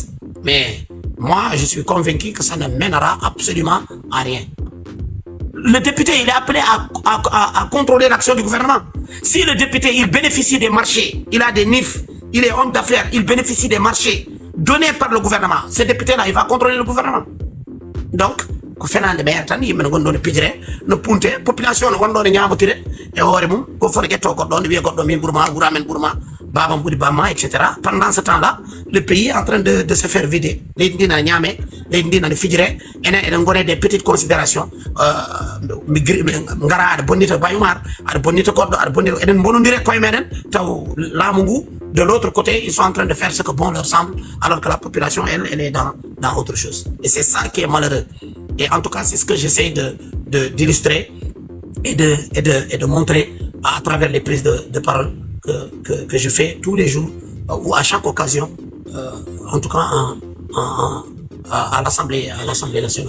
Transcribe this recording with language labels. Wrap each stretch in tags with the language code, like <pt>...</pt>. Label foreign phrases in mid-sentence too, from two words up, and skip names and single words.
<fr>Mais moi, je suis convaincu que ça ne mènera absolument à rien. Le député, il est appelé à contrôler l'action du gouvernement. Si le député, il bénéficie des marchés, il a des NIF, il est homme d'affaires, il bénéficie des marchés donnés par le gouvernement, ce député-là, il va contrôler le gouvernement. Donc,</fr> <ff>ko fenande ɓe tan yimɓe gondone pijire no punte population no wonɗone ñamotire e hoore mum ko foti ƴetto goɗɗo ne wiya goɗɗo min ɓuurma ɓuura men ɓuurma babam ɓuuri bamma etc.</ff> <fr>Pendant ce temps là le pays est en train de se faire vider.</fr> <ff>Leydi ndi nana ñaame, leydi ndi nana fijire, enen eɗen gone</ff> <fr>des petites considérations.</fr> <ff>Ngara aɗa bonnita bayumar, aɗa bonnita goɗɗo, aɗa bonnita, eɗen bonodire koye meɗen taw laamu ngu</ff> <fr>de l'autre côté, ils sont en train de faire ce que bon leur semble, alors que la population, elle est dans autre chose. Et c'est ça qui est malheureux. Et en tout cas, c'est ce que j'essaie d'illustrer et de montrer à travers les prises de parole que je fais tous les jours ou à chaque occasion, en tout cas à l'Assemblée nationale.</fr>